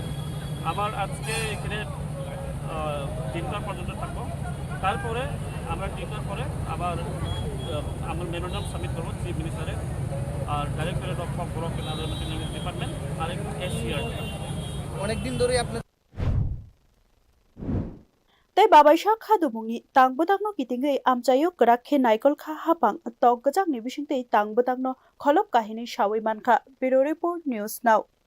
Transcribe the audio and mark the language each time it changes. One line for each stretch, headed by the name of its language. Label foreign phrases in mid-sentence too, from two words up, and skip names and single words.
Bangla: আমার আজকে এখানে 3টা পর্যন্ত থাকবো তারপরে আমরা 3টার পরে আবার আমার
English: memorandum submit
Bangla: করবো
English: chief minister's
Bangla: আর ডাইরেক্টরেট অফ ককবরক ল্যাঙ্গুয়েজ ডিপার্টমেন্ট আর SCR অনেকদিন ধরেই আপনার
Kok Borok: tei babaisa khadumungni tangbodangno kitingei amchayo krakhe naikol kha hapang tok gajak ni bisingtei tangbodangno kholop kahini sawi mankha Bureau Report News Now